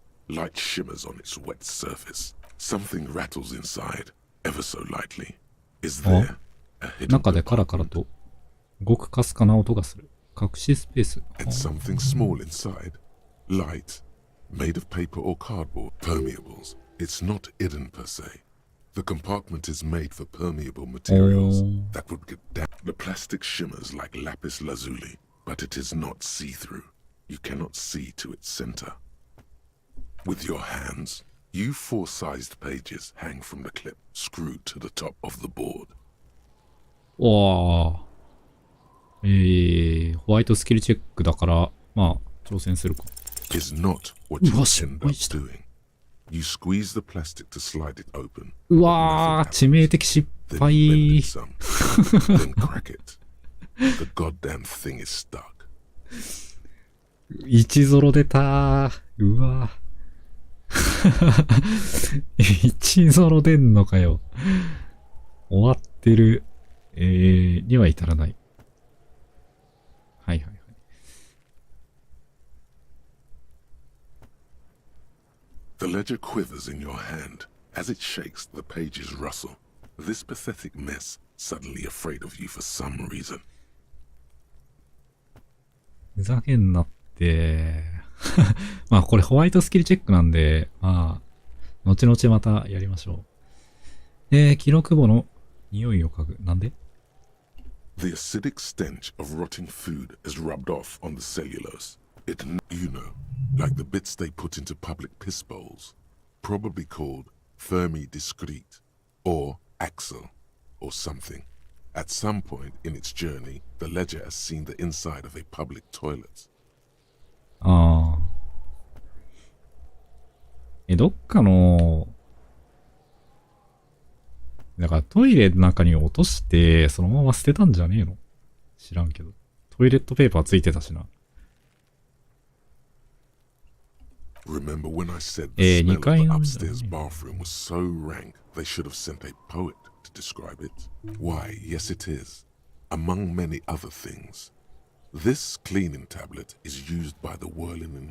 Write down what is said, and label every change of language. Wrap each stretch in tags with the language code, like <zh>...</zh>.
<en>Light shimmers on its wet surface. Something rattles inside, ever so lightly. Is there a hidden</en> <ja>中でカラカラとごくかすかな音がする。隠しスペース。</ja> <en>and something small inside? Light, made of paper or cardboard, permeables. It's not hidden per se. The compartment is made for permeable materials that would get down. The plastic shimmers like lapis lazuli, but it is not see-through. You cannot see to its center. With your hands, U4-sized pages hang from the clip, screwed to the top of the board.</en> <ja>わあ。ホワイトスキルチェックだから、まあ、挑戦するか。</ja> <en>Is not what you end up doing. You squeeze the plastic to slide it open.</en> <ja>うわー、致命的失</ja> <en>Then</en> <ja>敗。</ja> <en>you bend it some. Then crack it. The goddamn thing is stuck.</en> <ja>1ゾロ出たー。うわー。 1ゾロ出んのかよ。終わってる。には至らない。はいはいはい。</ja> <en>The ledger quivers in your hand. As it shakes, the pages rustle. This pathetic mess, suddenly afraid of you for some reason.</en> <ja>ふざけんなって。まあこれホワイトスキルチェックなんで、まあ、後々またやりましょう。記録簿の匂いを嗅ぐ。なんで？</ja> <en>The acidic stench of rotting food is rubbed off on the cellulose. It, you know, like the bits they put into public piss bowls. Probably called Fermi Discrete, or Axel, or something. At some point in its journey, the ledger has seen the inside of a public toilet.</en> <ja>ああ。どっかの、だからトイレの中に落として、そのまま捨てたんじゃねえの？知らんけど。トイレットペーパーついてたしな。</ja> <en>Remember when I said the smell of the upstairs bathroom was so rank they should have sent a poet to describe it? Why, yes it is. Among many other things. This cleaning tablet is used by the whirling in</en>